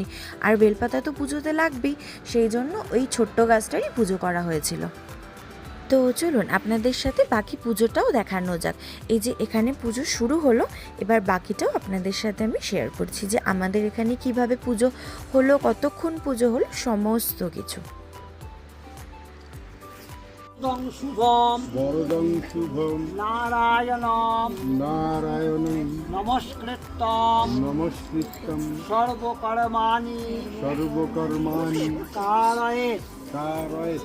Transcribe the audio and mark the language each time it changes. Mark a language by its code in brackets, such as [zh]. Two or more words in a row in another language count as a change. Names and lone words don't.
[bn] আর বেলপাতা তো পুজোতে লাগবেই, সেই জন্য ওই ছোট্ট গাছটারই পুজো করা হয়েছিল। তো চলুন আপনাদের সাথে বাকি পুজোটাও দেখানো যাক। এই যে এখানে পুজো শুরু হলো, এবার বাকিটাও আপনাদের সাথে আমি শেয়ার করছি যে আমাদের এখানে কিভাবে পুজো হলো, কতক্ষণ পুজো হলো, সমস্ত কিছু। [sa] শুভম বরদং শুভম নারায়ণম নারায়ণং নমস্কৃত্যম নমস্কৃত্যং সর্বকর্মাণি সর্বকর্মাণি কারয়েৎ কারয়েৎ